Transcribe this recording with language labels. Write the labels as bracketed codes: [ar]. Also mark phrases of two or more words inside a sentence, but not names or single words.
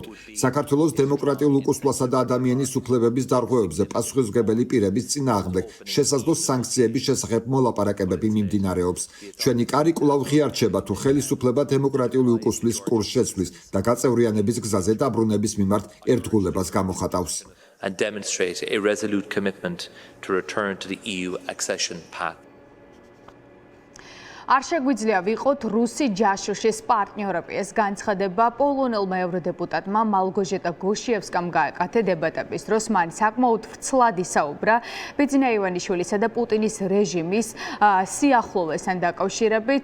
[ka] საქართველოს დემოკრატიულ უკუსვლასა და ადამიანის უფლებების დარღვევებზე პასუხისმგებელი პირების წინააღმდეგ შესაძლო სანქციების შესახებ მოლაპარაკებები მიმდინარეობს. ჩვენი კარი კვლავ ღიარჩება თუ ხელისუფლება დემოკრატიული უკუსვლის კურსს შეცვლის და გაწევრიანების გზაზე დაბრუნების მიმართ ერთგულებას გამოხატავს. [en] And demonstrate a resolute commitment to return to the EU accession path. [ka] არ შეგვიძლია ვიყოთ რუსი ჯაშუშის პარტნიორები. ეს განცხადება პოლონელმა ევროდეპუტატმა მალგოჟეტა გოშიევსკამ გააკეთა დებატების დროს. მან საკმაოდ ვრცლად ისაუბრა ბიძინაევანიშვილისა და პუტინის რეჟიმის სიახლოვესთან დაკავშირებით.